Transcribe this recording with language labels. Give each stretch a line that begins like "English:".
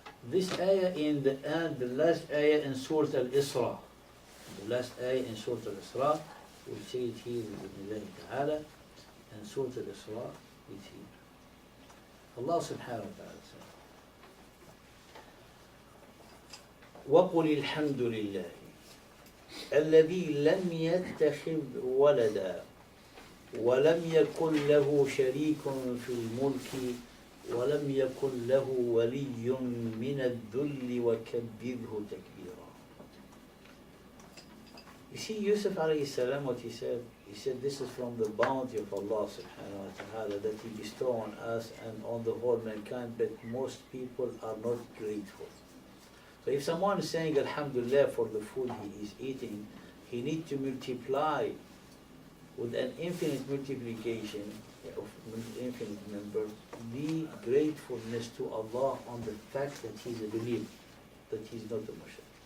English: This ayah in the end, the last ayah in Surah Al-Isra. The last ayah in Surah Al-Isra, we'll see it here with Allah Ta'ala, and Surah Al-Isra is here. Allah subhanahu wa ta'ala says,
Arabic: وَقُلِ الْحَمْدُ لِلَّهِ الذي لم يتخذ ولدا ولم يكن له شريك في الملك ولم يكن له ولي من الذل وكبره تكبيرا.
English: You see Yusuf alayhi salam, what he said this is from the bounty of Allah subhanahu wa ta'ala that He bestowed on us and on the whole mankind, but most people are not grateful. So if someone is saying Alhamdulillah for the food he is eating, he needs to multiply with an infinite multiplication of infinite numbers, the gratefulness to Allah on the fact that He's a believer, that He's not a mushrik.